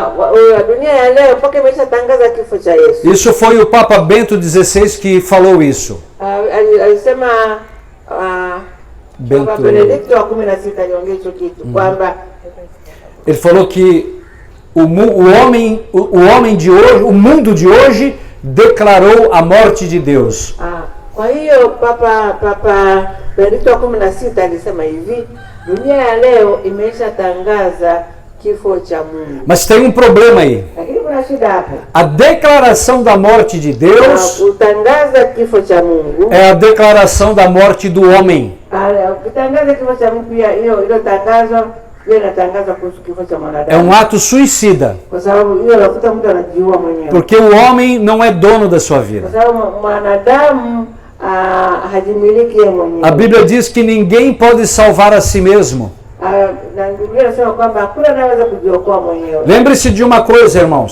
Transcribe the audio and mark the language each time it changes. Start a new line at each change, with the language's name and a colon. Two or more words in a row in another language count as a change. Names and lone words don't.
Portuguese: Isso foi o Papa Bento XVI que falou isso. Ele falou que o homem de hoje, o mundo de hoje declarou a morte de Deus.
Swahili: Kwa hiyo Papa Benedikto wa 16 alisema hivi, dunia ya leo imeshatangaza kifo cha Mungu.
Portuguese: Mas tem problema aí.
Swahili: Lakini kuna shida hapa.
Portuguese: A declaração da morte de Deus
Swahili: kutangaza kifo cha Mungu
Portuguese: é a declaração da morte do homem.
Swahili: Kutangaza kifo cha Mungu pia hiyo tangazo
Portuguese: é um ato suicida. Porque o homem não é dono da sua vida. A Bíblia diz que ninguém pode salvar a si mesmo. Lembre-se de uma coisa, irmãos.